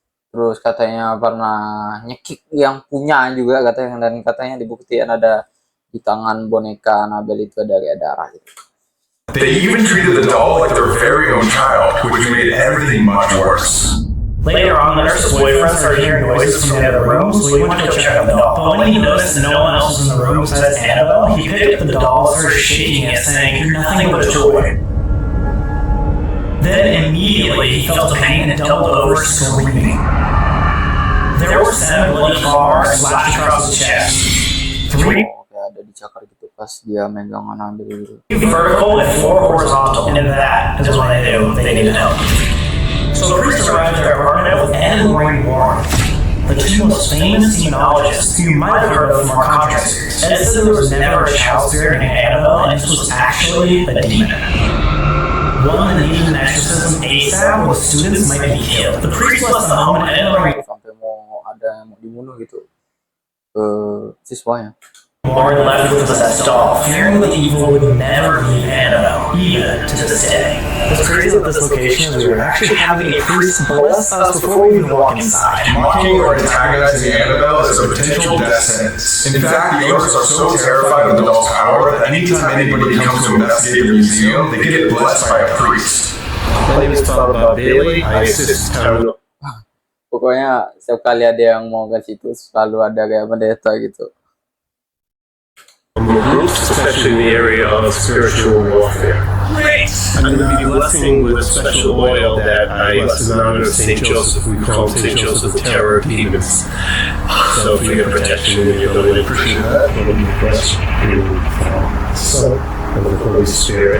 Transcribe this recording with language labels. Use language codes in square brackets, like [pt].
[id] Terus katanya pernah nyekik yang punya juga katanya, dan katanya dibuktikan ada di tangan boneka Annabelle itu ada darah gitu. [en] They even treated the doll like their very own child, which made everything much worse. Later on, the nurse's boyfriend started hearing noises from the other room, so he went to go check out the doll. But when he noticed that no one else was in the room besides Annabelle, he picked up the doll and started shaking it, saying, "You're nothing but a toy." Then immediately he felt pain and doubled over screaming. There were 7 bloody claws slashed across his chest. 3 [id] kayak ada dicakar gitu pas dia megang Annabelle gitu. [en] vertical and 4 horizontal. And that is when they knew they needed help. So the priest arrived at their apartment with Ed and Lorraine Warren, the two most famous demonologists you might have heard of from our Conjuring series. Ed said there was never a child spirit named Annabelle, and this was actually a demon. One that needed an exorcism ASAP, or the students might be killed. The priest left the home, and Ed and Lorraine [id] Sampai mau dibunuh gitu siswanya. [en] Lauren left with the possessed doll, fearing the evil would never leave Annabelle, even to this day. What's crazy at this location is we were actually having a priest bless us before we even walk inside. Mocking or antagonizing Annabelle is a potential death sentence. In fact, the owners are so terrified of the doll's power that anytime anybody comes to investigate the museum, they get blessed by a priest. My name is Father Bailey. I assist Town. [id] Pokoknya setiap kali ada yang mau ke situ selalu ada kayak pendeta gitu. [en] Groups, especially in the area of spiritual warfare. Great! I'm going to be blessing with special oil that I bless in honor of St. Joseph. We call him St. Joseph, the terror of demons. So if you get protection and you'll really appreciate that, it'll be blessed in the Son and the Holy Spirit.